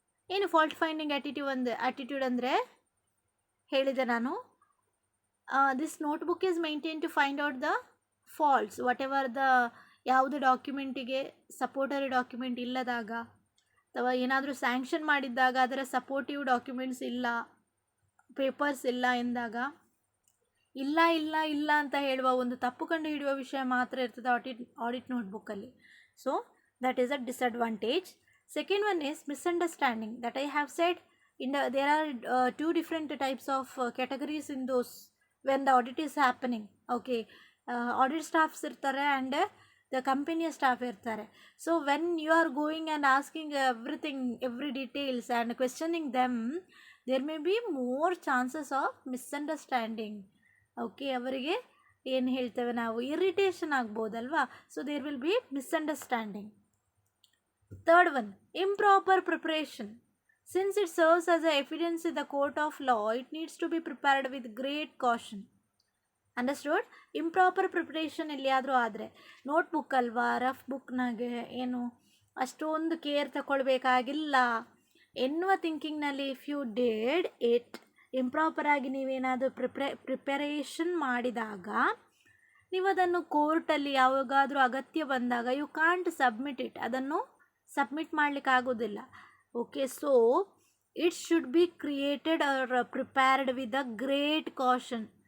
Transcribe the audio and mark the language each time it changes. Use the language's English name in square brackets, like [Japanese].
[Kannada] ಏನು fault finding attitude ಅಂದರೆ ಹೇಳಿದೆ ನಾನು, [English] this notebook is maintain to find out the faults what the, [Kannada] ಯಾವುದೇ ಡಾಕ್ಯುಮೆಂಟಿಗೆ ಸಪೋರ್ಟರಿ ಡಾಕ್ಯುಮೆಂಟ್ ಇಲ್ಲದಾಗ ಅಥವಾ ಏನಾದರೂ ಸ್ಯಾಂಕ್ಷನ್ ಮಾಡಿದ್ದಾಗ ಅದರ ಸಪೋರ್ಟಿವ್ ಡಾಕ್ಯುಮೆಂಟ್ಸ್ ಇಲ್ಲ, ಪೇಪರ್ಸ್ ಇಲ್ಲ ಎಂದಾಗ ಇಲ್ಲ ಇಲ್ಲ ಇಲ್ಲ ಅಂತ ಹೇಳುವ ಒಂದು ತಪ್ಪು ಕಂಡು ಹಿಡಿಯುವ ವಿಷಯ ಮಾತ್ರ ಇರ್ತದೆ audit ನೋಟ್ಬುಕ್ಕಲ್ಲಿ. [English] So that is a disadvantage. Second one is misunderstanding that I have said there are two different types of categories in those when the audit is happening. Okay, audit staffs irtare and the company staff irtare. So when you are going and asking everything, every details and questioning them, there may be more chances of misunderstanding. [Kannada] Okay, ಅವರಿಗೆ ಏನು ಹೇಳ್ತೇವೆ ನಾವು, irritation ಆಗ್ಬೋದಲ್ವಾ. [English] So there will be misunderstanding. Third one, improper preparation. Since it serves as a evidence in the court of law, it needs to be prepared with great caution. Understood? [Kannada] Improper preparation ಎಲ್ಲಿಯಾದರೂ ಆದರೆ, notebook ಅಲ್ವಾ, rough ಬುಕ್ನಾಗೆ ಏನು ಅಷ್ಟೊಂದು care ತಗೊಳ್ಬೇಕಾಗಿಲ್ಲ ಎನ್ನುವ ಥಿಂಕಿಂಗ್ನಲ್ಲಿ [English] if you did it, [Kannada] ಇಂಪ್ರಾಪರಾಗಿ ನೀವೇನಾದರೂ preparation ಮಾಡಿದಾಗ ನೀವು ಅದನ್ನು ಕೋರ್ಟಲ್ಲಿ ಯಾವಾಗಾದರೂ ಅಗತ್ಯ ಬಂದಾಗ [English] you can't submit it, [Kannada] ಅದನ್ನು submit ಮಾಡಲಿಕ್ಕಾಗೋದಿಲ್ಲ. [English] Okay, so it should be created or prepared with a great caution.